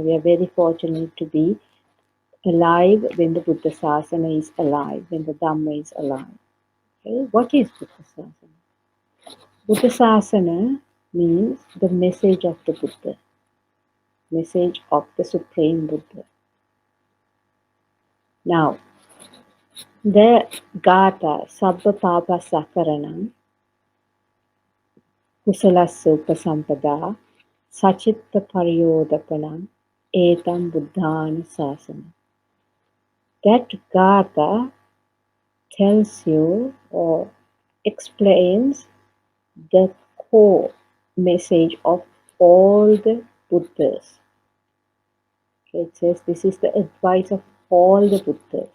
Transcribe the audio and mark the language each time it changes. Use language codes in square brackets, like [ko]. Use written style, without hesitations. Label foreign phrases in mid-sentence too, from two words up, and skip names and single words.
[en] We are very fortunate to be alive when the Buddha Sasana is alive, when the Dhamma is alive. Okay? What is Buddha Sasana? Buddha Sasana means the message of the Buddha, message of the Supreme Buddha. Now, the [pi] Gatha Sabba Papa Sakaranam Kusalasya Upasampada Sachitta Pariyodapanam Etam Buddhana Sasana. [en] That Gatha tells you or explains the core message of all the Buddhas. It says this is the advice of all the Buddhas.